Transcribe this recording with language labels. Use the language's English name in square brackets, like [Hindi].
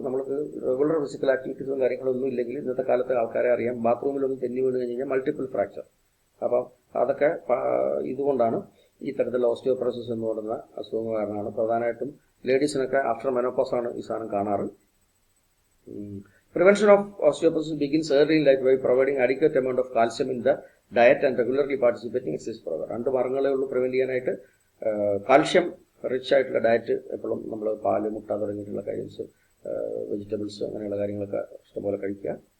[Malayalam] നമ്മൾക്ക് regular physical ആക്ടിവിറ്റീസും കാര്യങ്ങളൊന്നും ഇല്ലെങ്കിൽ ഇന്നത്തെ കാലത്തെ ആൾക്കാരെ അറിയാം, ബാത്റൂമിലൊന്നും തെന്നി വീണ് കഴിഞ്ഞാൽ മൾട്ടിപ്പിൾ ഫ്രാക്ചർ. അപ്പം അതൊക്കെ ഇതുകൊണ്ടാണ് ഈ തരത്തിലുള്ള ഓസ്റ്റിയോപൊറോസിസ് എന്ന് പറയുന്ന അസുഖം കാരണമാണ്. പ്രധാനമായിട്ടും ലേഡീസിനൊക്കെ ആഫ്റ്റർ മെനോപോസ് ആണ് ഈ സാധനം കാണാറ്. [English] Prevention of osteoporosis begins early in life by providing adequate amount of calcium in the diet and regularly participating in exercise program. [Malayalam] രണ്ട് മാർഗങ്ങളേ ഉള്ളൂ പ്രിവെന്റ് ചെയ്യാനായിട്ട്. കാൽഷ്യം റിച്ച് ആയിട്ടുള്ള ഡയറ്റ്, എപ്പോഴും നമ്മൾ പാല്, മുട്ട തുടങ്ങിയിട്ടുള്ള കാര്യംസ്, വെജിറ്റബിൾസ് അങ്ങനെയുള്ള കാര്യങ്ങളൊക്കെ ഇഷ്ടംപോലെ കഴിക്കുക.